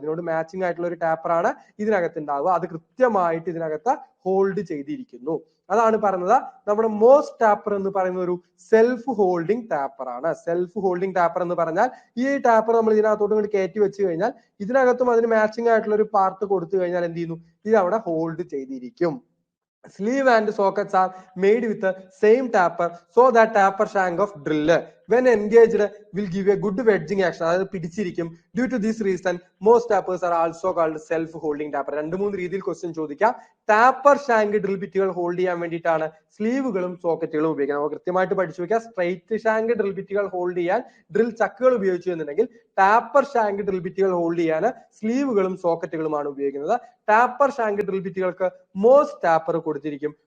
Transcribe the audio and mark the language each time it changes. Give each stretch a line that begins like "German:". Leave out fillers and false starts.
Malayalam: ഇതിനോട് മാച്ചിങ് ആയിട്ടുള്ള ഒരു ടാപ്പർ ആണ് ഇതിനകത്തുണ്ടാവുക. അത് കൃത്യമായിട്ട് ഇതിനകത്ത് ഹോൾഡ് ചെയ്തിരിക്കുന്നു. അതാണ് പറയുന്നത് നമ്മുടെ മോസ് ടാപ്പർ എന്ന് പറയുന്ന ഒരു സെൽഫ് ഹോൾഡിംഗ് ടാപ്പർ ആണ്. സെൽഫ് ഹോൾഡിംഗ് ടാപ്പർ എന്ന് പറഞ്ഞാൽ ഈ ടാപ്പർ നമ്മൾ ഇതിനകത്തോട്ട് ഇങ്ങോട്ട് കയറ്റി വെച്ച് കഴിഞ്ഞാൽ ഇതിനകത്തും അതിന് മാച്ചിങ് ആയിട്ടുള്ള ഒരു പാർട്ട് കൊടുത്തു കഴിഞ്ഞാൽ എന്ത് ചെയ്യുന്നു, ഇത് അവിടെ ഹോൾഡ് ചെയ്തിരിക്കും.
English: Sleeve and sockets are made with the same tapper, so that tapper shank of drill when engaged will give a good wedging action.
Malayalam: അതായത് പിടിച്ചിരിക്കും.
English: Due to this reason, most tappers are also called self-holding tapper.
Malayalam: 2-3 രീതിയിൽ question ചോദിക്കാം. Taper shank drill ബിറ്റുകൾ hold ചെയ്യാൻ വേണ്ടിയിട്ടാണ് സ്ലീവുകളും സോക്കറ്റുകളും ഉപയോഗിക്കുന്നത്. നമുക്ക് കൃത്യമായിട്ട് പഠിച്ചു വെക്കാം. സ്ട്രൈറ്റ് ഷാങ്ക് ഡ്രിൽ ബിറ്റുകൾ ഹോൾഡ് ചെയ്യാൻ ഡ്രിൽ ചക്കുകൾ ഉപയോഗിച്ചു എന്നുണ്ടെങ്കിൽ ടാപ്പർ ഷാങ്ക് ഡ്രിൽ ബിറ്റുകൾ ഹോൾഡ് ചെയ്യാൻ സ്ലീവുകളും സോക്കറ്റുകളുമാണ് ഉപയോഗിക്കുന്നത്. Taper shank drill ബിറ്റുകൾക്ക് MOS taper കൊടുത്തിരിക്കും.